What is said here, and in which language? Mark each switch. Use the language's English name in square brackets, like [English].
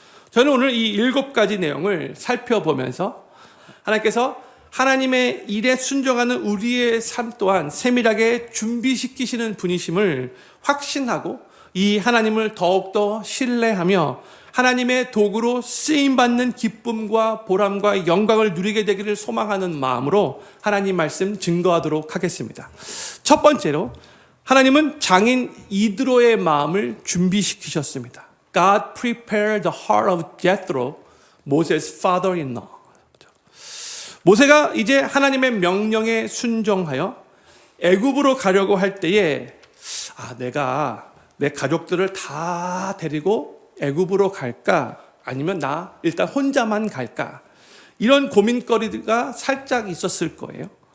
[Korean] 저는 오늘 이 7가지 내용을 살펴보면서 하나님께서 하나님의 일에 순종하는 우리의 삶 또한 세밀하게 준비시키시는 분이심을 확신하고 이 하나님을 더욱더 신뢰하며 하나님의 도구로 쓰임받는 기쁨과 보람과 영광을 누리게 되기를 소망하는 마음으로 하나님 말씀 증거하도록 하겠습니다. 첫 번째로 하나님은 장인 이드로의 마음을 준비시키셨습니다. [English] God prepared the heart of Jethro, Moses' father-in-law. [Korean] 모세가 이제 하나님의 명령에 순종하여 애굽으로 가려고 할 때에 내가 내 가족들을 다 데리고 애굽으로 갈까? 아니면 나 일단 혼자만 갈까? 이런 고민거리가 살짝 있었을 거예요.